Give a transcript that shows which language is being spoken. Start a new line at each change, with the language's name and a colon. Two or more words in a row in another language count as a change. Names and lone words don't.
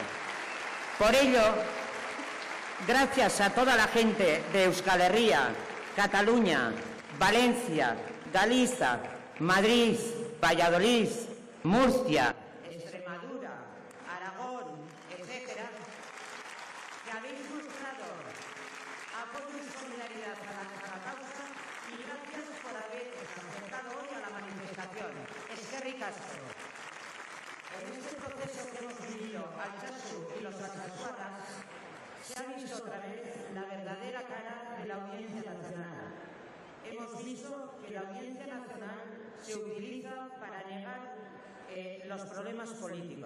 Spanish: Por ello, gracias a toda la gente de Euskal Herria, Cataluña, Valencia, Galicia, Madrid, Valladolid, Murcia, Extremadura, Aragón, etcétera, que habéis mostrado apoyo y solidaridad a la causa y gracias por haber acercado hoy a la manifestación.
Basque: Eskerrik asko.
Spanish: En este proceso que hemos vivido, Altsasu y los altsasuarras, se ha visto otra vez la verdadera cara de la Audiencia Nacional. Hemos visto que la Audiencia Nacional se utiliza para negar los problemas políticos.